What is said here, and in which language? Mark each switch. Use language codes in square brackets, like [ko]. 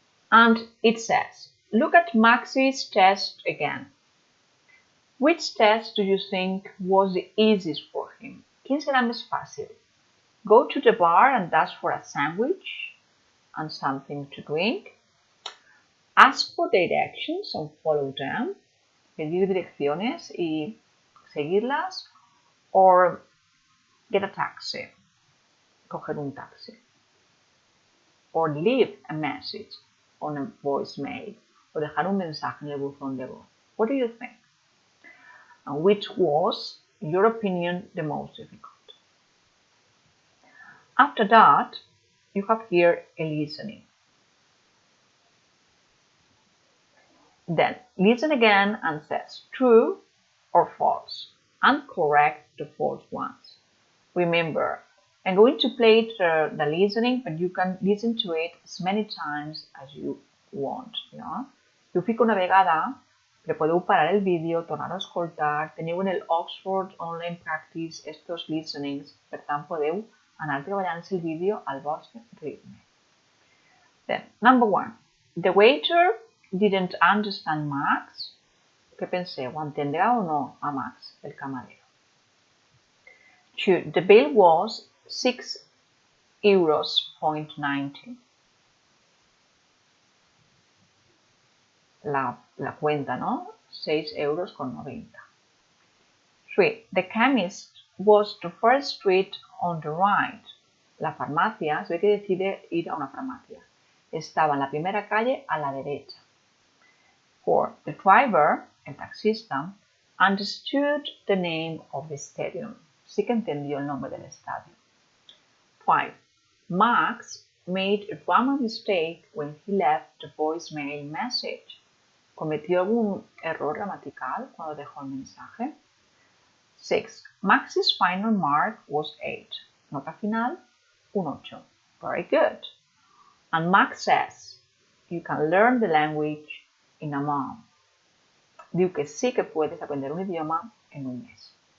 [en] And it says, look at Max's test again. Which test do you think was the easiest for him? [es] ¿Quién será más fácil? [en] Go to the bar and ask for a sandwich and something to drink. Ask for directions and follow them. [es] Pedir direcciones y seguirlas. [en] Or get a taxi. [es] Coger un taxi. [en] Or leave a message on a voicemail. [es] O dejar un mensaje en el buzón de voz. [en] What do you think? And which was, in your opinion, the most difficult? After that, you have here a listening. Then listen again and says true or false and correct the false ones. Remember, I'm going to play the listening, but you can listen to it as many times as you want. [ca] Yeah? Jo fico una vegada, però podeu parar el vídeo, tornar a escoltar, teniu en el Oxford Online Practice estos listenings, per tant podeu anar treballant el vídeo al vostre ritme. [en] Then, number 1. The waiter didn't understand Max. [ca] ¿Qué penseu? ¿Entendrà o no a Max, el camarero? [en] 2. The bill was €6.90. [es] La cuenta, ¿no? 6,90 €. 3. [en] The chemist was the first street on the right. [es] La farmacia, se ve que decide ir a una farmacia. Estaba en la primera calle a la derecha. 4. [en] The driver, [es] el taxista, [en] understood the name of the stadium. [es] Sí que entendió el nombre del estadio. [en] 5. Max made a grammar mistake when he left the voicemail message. [es] ¿Cometió algún error gramatical cuando dejó el mensaje? [en] 6. Max's final mark was 8. [es] Nota final, un 8. [en] Very good. And Max says, you can learn the language in a month. [ca] Diu que sí que [es] puedes aprender un idioma en un mes.